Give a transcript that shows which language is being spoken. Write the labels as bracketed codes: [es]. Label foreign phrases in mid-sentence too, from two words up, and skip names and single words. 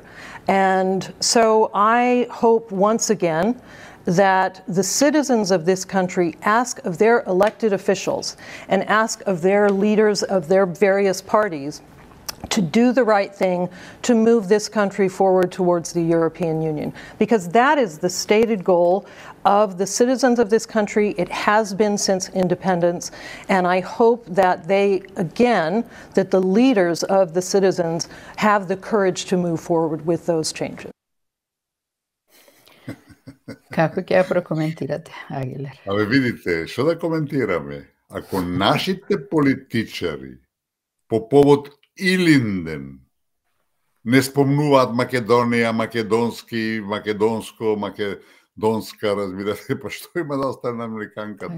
[en] And so I hope once again that the citizens of this country ask of their elected officials and ask of their leaders of their various parties to do the right thing to move this country forward towards the European Union. Because that is the stated goal of the citizens of this country. It has been since independence. And I hope that that the leaders of the citizens have the courage to move forward with those changes. [mk] Како ќе ја прокоментирате, Агилер? Абе, видите, што да коментираме? Ако нашите политичари по повод Илинден не спомнуваат Македонија, македонски, македонско, македонска, разбирате, па што има да остане на американката?